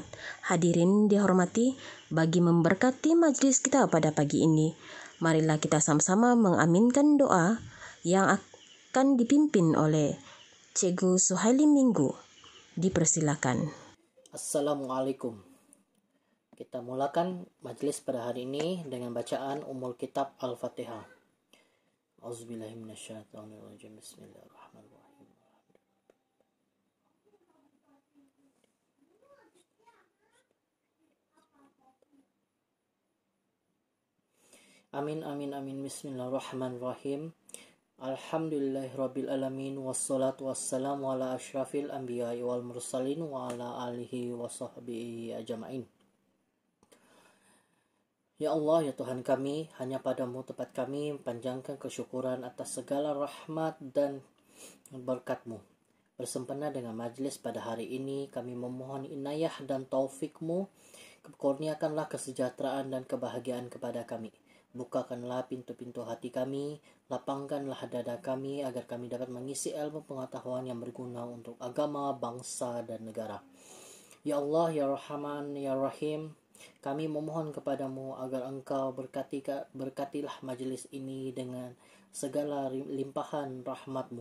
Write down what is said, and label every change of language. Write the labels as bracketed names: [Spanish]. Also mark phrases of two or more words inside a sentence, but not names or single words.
[Malay] Hadirin dihormati, bagi memberkati majlis kita pada pagi ini, marilah kita sama-sama mengaminkan doa yang akan dipimpin oleh Cikgu Suhaili Minggu. Dipersilakan. Assalamualaikum. Kita mulakan majlis pada hari ini dengan bacaan Ummul Kitab Al-Fatihah. [Arabic] أعوذ بالله من الشيطان الرجيم. بسم الله الرحمن الرحيم. آمين آمين آمين. بسم الله الرحمن الرحيم. الحمد لله رب العالمين والصلاة والسلام على أشرف الأنبياء والمرسلين وعلى آله وصحبه أجمعين. [Malay] Ya Allah, ya Tuhan kami, hanya padamu tempat kami panjangkan kesyukuran atas segala rahmat dan berkat-Mu. Bersempena dengan majlis pada hari ini, kami memohon inayah dan taufik-Mu. Kurniakanlah kesejahteraan dan kebahagiaan kepada kami. Bukakanlah pintu-pintu hati kami, lapangkanlah dada kami agar kami dapat mengisi ilmu pengetahuan yang berguna untuk agama, bangsa, dan negara. [Arabic] يا الله، يا رحمن، يا رحيم, [Malay] kami memohon kepadamu agar engkau berkatilah majlis ini dengan segala limpahan rahmat-Mu.